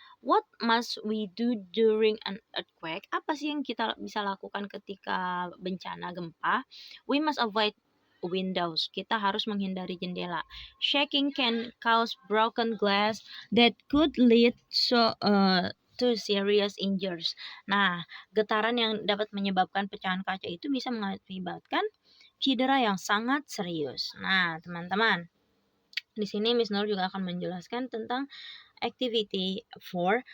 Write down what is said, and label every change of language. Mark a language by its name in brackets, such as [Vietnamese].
[English] What must we do during an earthquake? [Indonesian] Apa sih yang kita bisa lakukan ketika bencana gempa? [English] We must avoid windows. [Indonesian] Kita harus menghindari jendela. [English] Shaking can cause broken glass that could lead to serious injuries. [Indonesian] Nah, getaran yang dapat menyebabkan pecahan kaca itu bisa mengakibatkan cedera yang sangat serius. Nah, teman-teman, di sini Miss Nur juga akan menjelaskan tentang activity 4.